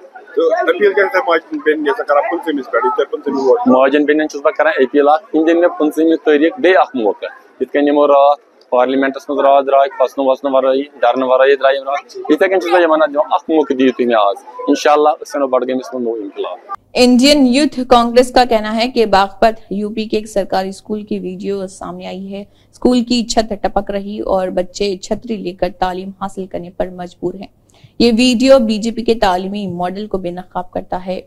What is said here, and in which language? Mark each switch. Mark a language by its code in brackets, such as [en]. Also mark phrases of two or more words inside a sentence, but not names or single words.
[ks] ماجن بیٚنٮ۪ن چھُس بہٕ کران اپیل اکھ یِم دِن مےٚ 15 تٲریٖخ بیٚیہِ اکھ موقعہٕ یِتھ کٔنۍ یِمو راتھ پارلِمینٹس منٛز راتھ درٛاے کھسنہٕ وسنہٕ ورٲیی ڈرنہٕ ورٲیی درٛاے یِم راتھ یِتھے کٔنۍ چھُس بہٕ یِمن دِوان اکھ موقعہٕ دِیِو تُہۍ مےٚ آز انشاء اللہ أسۍ اَنو بڈگٲمِس منٛز نوٚو انقلاب۔ [ur] انڈین یوتھ کانگریس کا کہنا ہے کہ باغپت UP کے ایک سرکاری اسکول کی ویڈیو سامنے آئی ہے۔ اسکول کی چھت ٹپک رہی اور بچے چھتری لے کر تعلیم حاصل کرنے پر مجبور ہیں۔ یہ ویڈیو BJP کے تعلیمی ماڈل کو بے نقاب کرتا ہے۔